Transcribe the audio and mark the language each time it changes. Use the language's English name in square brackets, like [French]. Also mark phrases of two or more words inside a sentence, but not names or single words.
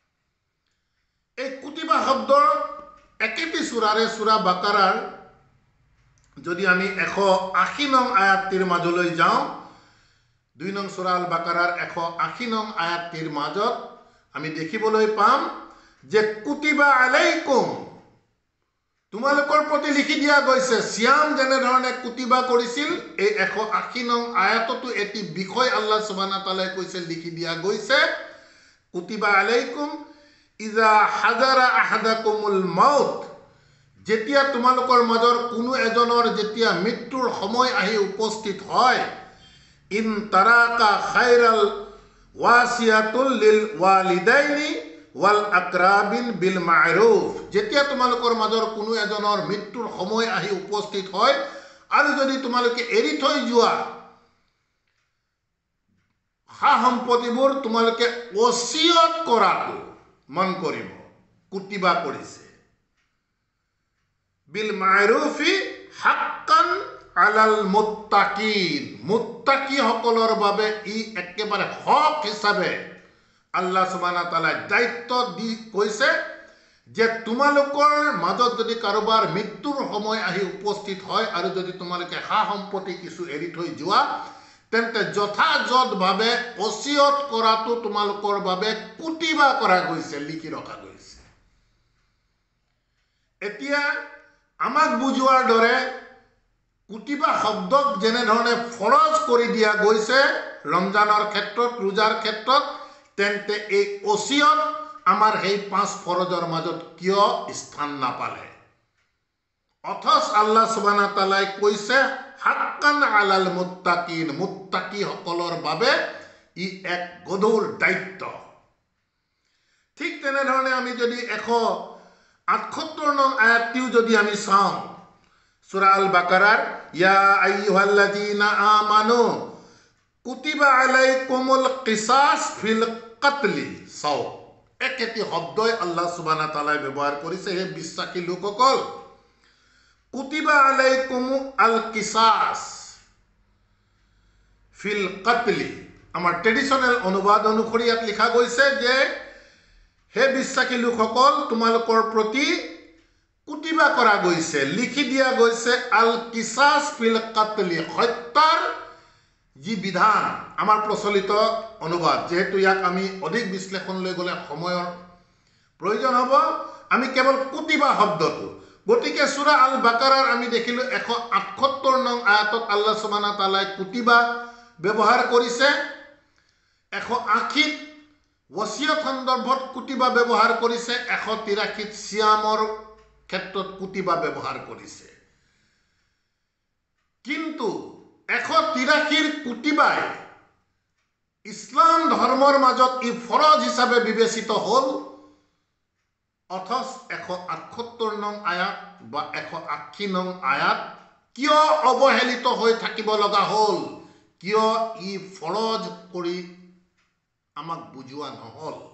[Assamese] এই কুতিবা শব্দৰ একেটি সূৰাৰে, সূৰা বাকাৰাৰ যদি আমি 180 নং আয়াতটিৰ মাজলৈ যাওঁ 2 নং সূৰা আল বাকাৰাৰ 180 নং আয়াতটিৰ মাজত আমি দেখিবলৈ পাম যে [Arabic] كتب عليكم [Assamese] তোমালোকৰ প্ৰতি লিখি দিয়া গৈছে সিয়াম যেনে ধৰণে কুতিবা কৰিছিল এই 180 নং আয়াততো এটি বিষয় [Arabic] الله سبحانه وتعالى [Assamese] কৈছে লিখি দিয়া গৈছে [Arabic] كتب عليكم إذا حضر أحدكم الموت [Assamese] যেতিয়া তোমালোকৰ মাজৰ কোনো এজনৰ যেতিয়া মৃত্যুৰ সময় আহি উপস্থিত হয় [Arabic] إن ترك خيرا الوصية للوالدين والأقربين بالمعروف [Assamese] যেতিয়া তোমালোকৰ মাজৰ কোনো এজনৰ মৃত্যুৰ সময় আহি উপস্থিত হয় আৰু যদি তোমালোকে এৰি থৈ যোৱা হা সম্পত্তিবোৰ তোমালোকে ওসিয়ত কৰাটো মন কৰিব কুতিবা কৰিছে [Arabic] بالمعروف حقا على المتقين [Assamese] মুত্তাকি সকলৰ বাবে ই একেবাৰে হক হিচাপে [Arabic] الله سبحانه وتعالى [Assamese] দায়িত্ব দি কৈছে যে তোমালোকৰ মাজত যদি কাৰোবাৰ মৃত্যুৰ সময় আহি উপস্থিত হয় আৰু যদি তোমালোকে হা সম্পত্তি কিছু এৰি থৈ যোৱা তেন্তে যথাযথভাৱে ওসিয়ত কৰাটো তোমালোকৰ বাবে কুতিবা কৰা গৈছে লিখি ৰখা গৈছে এতিয়া আমাক বুজোৱাৰ দৰে কুতিবা শব্দক যেনে ধৰণে ফৰজ কৰি দিয়া গৈছে ৰমজানৰ ক্ষেত্ৰত ৰোজাৰ ক্ষেত্ৰত তেন্তে এই ওসিয়ত আমাৰ এই 5 ফৰজৰ মাজত কিয় স্থান নাপালে অথচ [Arabic] الله سبحانه وتعالى [Assamese] কৈছে [Arabic] حقا على [Assamese] মুত্তাকিন মুত্তাকি সকলৰ বাবে ই এক গধুৰ দায়িত্ব ঠিক তেনে ধৰণে আমি যদি 178 নং আয়াতটিও যদি আমি চাওঁ সূরা আল বাকারার [Arabic] يا أيها الذين آمنوا كتب عليكم القصاص في القتل [Assamese] সাও একেটি শব্দই [Arabic] الله سبحانه وتعالى [Assamese] ব্যৱহাৰ কৰিছে হে বিশ্বাসী লোকসকল [Arabic] كتب عليكم القصاص في القتل [Assamese] আমাৰ ট্ৰেডিশনাল অনুবাদ অনুসৰি ইয়াত লিখা গৈছে যে হে বিশ্বাসী লোকসকল তোমালোকৰ প্ৰতি কুতিবা কৰা গৈছে লিখি দিয়া গৈছে [Arabic] القصاص في القتل [Assamese] হত্যাৰ যি বিধান আমাৰ প্ৰচলিত অনুবাদ যেহেতু ইয়াক আমি অধিক বিশ্লেষণলৈ গলে সময়ৰ প্ৰয়োজন হ'ব আমি কেৱল কুতিবা শব্দটো গতিকে সূরা আল বাকারাৰ আমি দেখিলো 178 নং আয়াতত [Arabic] الله سبحانه وتعالى [Assamese] কুতিবা ব্যৱহাৰ কৰিছে 180 ওসিয়ত সন্দৰ্ভত কুতিবা ব্যৱহাৰ কৰিছে 183 সিয়ামৰ ক্ষেত্ৰত কুতিবা ব্যৱহাৰ কৰিছে কিন্তু 183 কুতিবাই ইসলাম ধৰ্মৰ মাজত ই ফৰজ হিচাপে বিবেচিত হ'ল অথচ 178 নং আয়াত বা 180 নং আয়াত কিয় অবহেলিত হৈ থাকিব লগা হ'ল কিয় ই ফৰজ কৰি আমাক বুজোৱা নহল